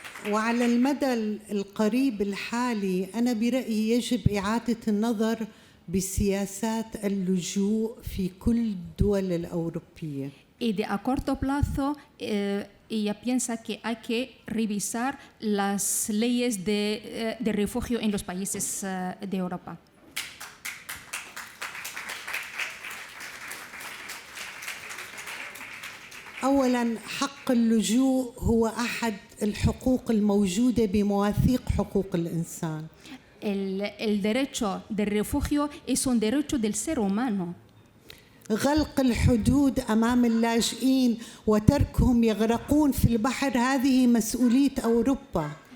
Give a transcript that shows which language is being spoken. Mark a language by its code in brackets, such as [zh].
[ar] وعلى المدى القريب الحالي أنا برأيي يجب إعادة النظر بسياسات اللجوء في كل الدول الأوروبية. [es] Y a corto plazo, ella piensa que hay que revisar las leyes de refugio en los países de Europa. [ar] أولاً حق اللجوء هو أحد الحقوق الموجودة بمواثيق حقوق الإنسان. [es] El derecho de refugio es un derecho del ser humano. [ar] غلق الحدود أمام اللاجئين وتركهم يغرقون في البحر هذه مسؤولية أوروبا.